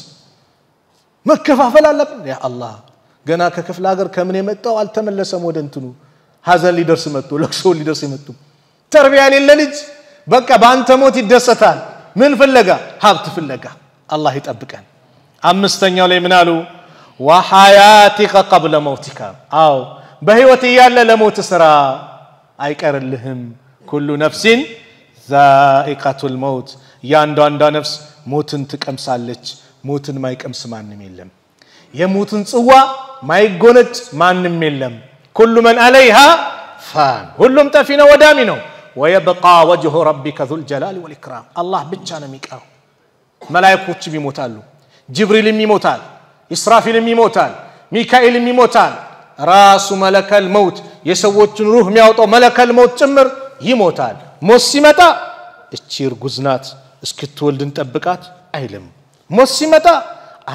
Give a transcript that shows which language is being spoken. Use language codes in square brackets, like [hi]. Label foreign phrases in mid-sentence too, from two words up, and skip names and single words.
[am] መከፋፈል አለብን ያ አላህ ገና ከክፍለ ሀገር ከምን የመጣው አልተመለሰም ወደ እንትኑ ሀዘን ሊደርስ መጥቶ ለቅሶ ሊደርስ መጥቶ ተርቢያ የሌለ ልጅ በቃ ባንተ ሞት ይደሰታል ምን ፍለጋ ሀብት ፍለጋ አላህ ይጠብቀን አምስተኛው ላይ ምን አሉ [ar] وحياتك قبل موتك [am] አው በህይወት ያለ ለሞት ስራ አይቀርልህም [ar] كل نفس ذائقة الموت [am] ያንዳንዷ ነፍስ ሞትን ትቀምሳለች ሞትን ማይቀምስ ማንንም የለም የሞትን ጽዋ ማይጎነጭ ማንንም የለም [ar] كل من عليها فان [am] ሁሉም ጠፊ ነው ወዳሚ ነው [ar] ويبقى وجه ربك ذو الجلال والإكرام الله [am] ብቻ ነው የሚቀረው መላእክቶች ይሞታሉ ጅብሪልም ይሞታል ኢስራፊልም ይሞታል ሚካኤልም ይሞታል ራሱ [ar] ملك الموت [am] የሰዎችን ሩህ የሚያወጣው [ar] ملك الموت [am] ጭምር ይሞታል ሞት ሲመጣ እቺ እርጉዝ ናት እስክትወልድ እንጠብቃት አይልም ሞት ሲመጣ አራ